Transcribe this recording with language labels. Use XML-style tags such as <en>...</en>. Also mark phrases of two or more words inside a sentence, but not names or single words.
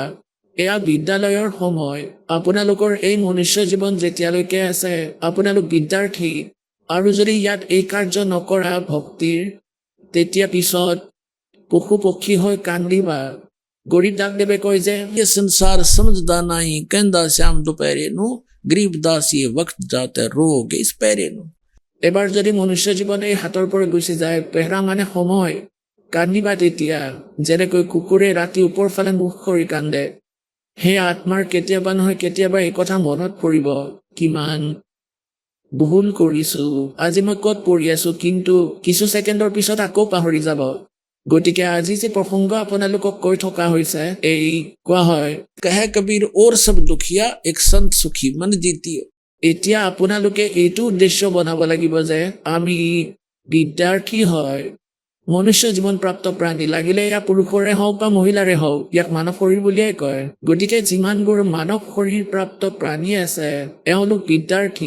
<as>এয়া বিদ্যালয়ৰ সময়, আপোনালোকৰ এই মনুষ্য জীৱন যেতিয়ালৈকে আছে, আপোনালোক বিদ্যাৰ্থী, আৰু যদি ইয়াত এই কাৰ্য নকৰা ভক্তিৰ, তেতিয়া পিছত পশু পক্ষী হৈ কান্দিবা। গৰীব দাসদেৱে কয় যে</as> <pa>ਯੇ ਸੰਸਾਰ ਸਮਝਦਾ ਨਹੀਂ ਕਹੰਦਾ ਸ਼ਾਮ ਦੋਪਹਿਰੇ ਨੂੰ ਗਰੀਬ ਦਾਸ ਯੇ ਵਕਤ ਜਾਤੇ ਰੋਗ ਇਸ ਪੈਰੇ ਨੂੰ।</pa> <as>এবাৰ যদি মনুষ্য জীৱন এই হাতৰ পৰা গুচি যায়, পেহৰা মানে সময়, কান্দিবা তেতিয়া, যেনেকৈ কুকুৰে ৰাতি ওপৰ ফালে মুখ কৰি কান্দে। সেই আত্মাৰ কেতিয়াবা নহয় কেতিয়াবা এই কথা মনত পৰিব, কিমান ভুল কৰিছো, আজি মই ক'ত পঢ়ি আছো, কিন্তু কিছু ছেকেণ্ডৰ পিছত আকৌ পাহৰি যাব। গতিকে আজি যে প্ৰসংগ আপোনালোকক কৈ থকা হৈছে, এই কোৱা হয়,</as> <hi>कहे कबीर और सब दुखिया एक संत सुखी मन जीतियो।</hi> <as>এতিয়া আপোনালোকে এইটো উদ্দেশ্য বনাব লাগিব যে আমি বিদ্যাৰ্থী হয়, মনুষ্য জীৱন প্ৰাপ্ত প্ৰাণী, লাগিলে এয়া পুৰুষৰে হওক বা মহিলাৰে হওক, ইয়াক মানৱ শৰীৰ বুলিয়েই কয়। গতিকে যিমানবোৰ মানৱ শৰীৰ প্ৰাপ্ত প্ৰাণী আছে, এওঁলোক বিদ্যাৰ্থী।</as>